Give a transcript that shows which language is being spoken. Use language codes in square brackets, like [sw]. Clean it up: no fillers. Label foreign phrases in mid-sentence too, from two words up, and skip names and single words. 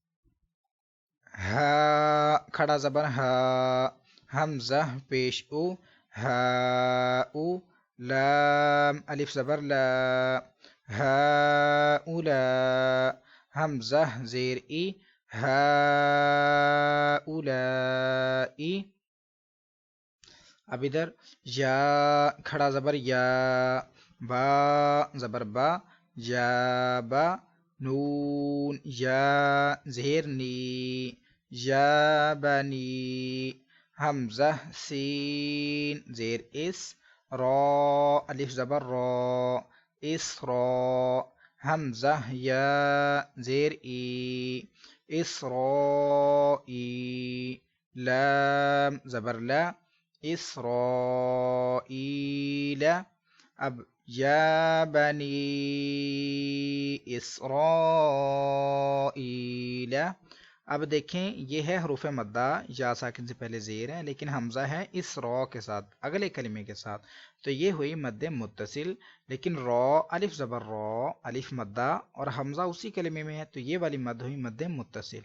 [ur] ہا کھڑا زبر ہا، حمزہ پیش او، ہا او، لام الف زبر لا، ہا اولا، حمزہ زیر ای، ہا اولائی۔ اب ادھر یا کھڑا زبر یا، با زبر با، یا با، نون یا زہر نی، یا بنی، حمزہ سین زیر اس، را الف زبر را، اس را، حمزہ یا زیر ای، اسرائی، لام زبر لا، اسرائیل۔ اب [ar] یا بنی [ur] اسرائیل۔ اب دیکھیں یہ ہے حروف مدہ، یا ساکن سے پہلے زیر ہے لیکن حمزہ ہے اس را کے ساتھ اگلے کلمے کے ساتھ، تو یہ ہوئی مد متصل، لیکن را الف زبر را الف مدہ اور حمزہ اسی کلمے میں ہے، تو یہ والی مد ہوئی مد متصل۔